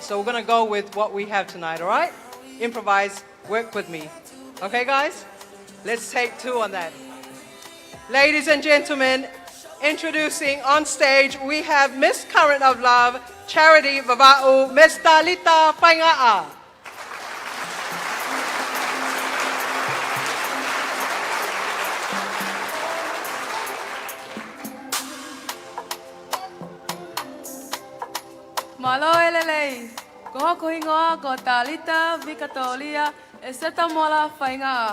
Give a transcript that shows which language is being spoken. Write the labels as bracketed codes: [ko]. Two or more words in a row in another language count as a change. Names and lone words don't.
[en] So we're going to go with what we have tonight, all right? Improvise, work with me. Okay, guys? Let's take 2 on that. Ladies and gentlemen, introducing on stage, we have Miss Current of Love, Charity Vava'u, Miss Talita Fainga'a. [to] Malo elelei, ko hoko hingoa ko Talita Vikatolia, Eseta Mola Fainga'a.